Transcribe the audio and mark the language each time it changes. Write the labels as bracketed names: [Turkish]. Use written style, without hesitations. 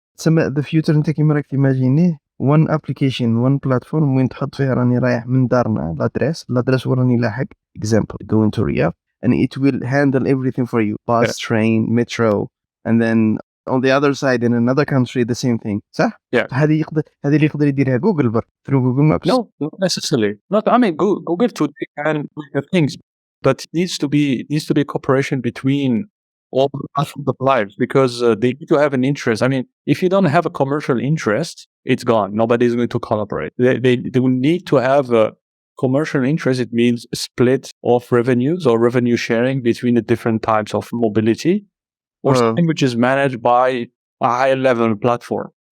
[Arabic] تسمى [English] the future [Arabic] انت كيما راك تيماجينيه [English] one application one platform [Arabic] وين تحط فيها راني رايح من دارنا الادريس وراني لاحق [English] example going to Riyadh and it will handle everything for you, bus, train, metro, and then on the other side in another country the same thing. [Arabic] صح؟ هذه اللي يقدر يديرها جوجل بر [English] through Google Maps. No, not necessarily. Not, I mean, Google today can do things, but it needs to be cooperation between all the players, because they need to have an interest. I mean, if you don't have a commercial interest, it's gone. Nobody is going to collaborate. They will need to have a commercial interest. It means a split of revenues or revenue sharing between the different types of mobility, or something which is managed by a higher level platform.